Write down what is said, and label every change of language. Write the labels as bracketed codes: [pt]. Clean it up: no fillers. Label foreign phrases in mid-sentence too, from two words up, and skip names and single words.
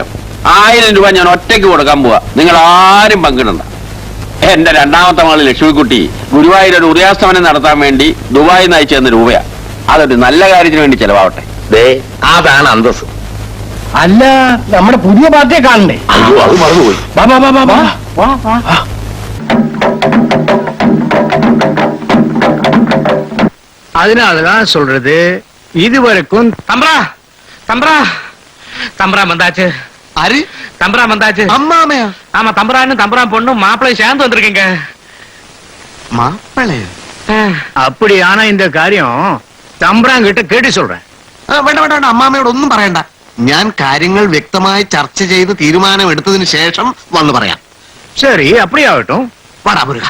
[ml] 1000 രൂപ ഞാൻ ഒറ്റയ്ക്ക് കൊടുക്കാൻ പോവാ. നിങ്ങൾ ആരും പങ്കിടണ്ട. എന്റെ 2ാമത്തെ മകള് ലക്ഷ്മിക്കുട്ടി ഗുരുവായൂർ ഒരു ഉദയാസ്തമനം നടത്താൻ വേണ്ടി ദുബായിൽ നിന്ന് അയച്ചു തന്ന രൂപയാ. അതൊരു നല്ല കാര്യത്തിന് വേണ്ടി ചെലവാവട്ടെ. ദേ, അതാണ് അന്തസ്. അല്ല, നമ്മുടെ പുതിയ പാർട്ടിയെ കാണണ്ടേ? അയ്യോ, അത് മറന്നുപോയി. [ta] அதனாலதான் சொல்றது, இதுவரைக்கும் தம்பரா வந்தாச்சு. ஆரு? தம்பரா வந்தாச்சு. அம்மாமையா? ஆமா, தம்பரான்னு தம்பரான் பொண்ணும் மாப்பிள்ளையும் சேர்ந்து வந்திருக்கீங்க. மாப்பிள்ளை? அப்படி ஆனா இந்த காரியம் தம்பராங்கிட்ட கேட்டு சொல்றேன். [ml] വേണ്ട വേണ്ട വേണ്ട, അമ്മാമ്മയോട് ഒന്നും പറയണ്ട. ഞാൻ കാര്യങ്ങൾ വ്യക്തമായി ചർച്ച ചെയ്ത് തീരുമാനം എടുത്തതിന് ശേഷം വന്ന് പറയാം. ശരി, അപ്പടിയാവട്ടോ. വാടാ മുരുക.